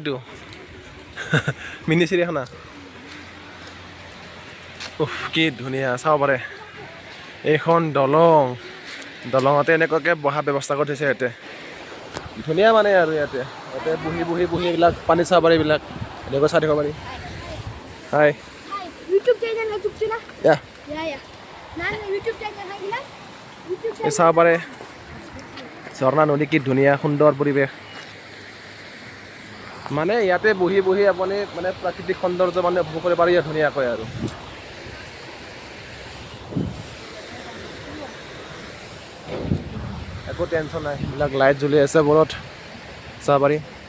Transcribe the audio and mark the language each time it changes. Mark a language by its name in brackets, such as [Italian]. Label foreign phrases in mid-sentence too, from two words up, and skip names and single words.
[Assamese] এইটো মিনি চিৰিয়াখানা। উফ কি ধুনীয়া, চাব পাৰে। এইখন দলং, দলঙতে এনেকুৱাকৈ বহা ব্যৱস্থা কৰি থৈছে ইয়াতে, ধুনীয়া মানে আৰু ইয়াতে বহি বহি বহি এইবিলাক পানী চাব পাৰি, এইবিলাক এনেকৈ চাই থাকিব পাৰি। হাই [Hindi] YouTube channel है चुपचे ना या ना YouTube channel है ना YouTube [Assamese] চাব পাৰে ঝৰ্ণা নদী, কি ধুনীয়া সুন্দৰ পৰিৱেশ। মানে ইয়াতে বহি বহি আপুনি মানে প্ৰাকৃতিক সৌন্দৰ্য মানে উপভোগ কৰিব পাৰি ধুনীয়াকৈ আৰু। একো টেনশ্যন নাই, এইবিলাক লাইট জ্বলি আছে ওপৰত, চাব পাৰি।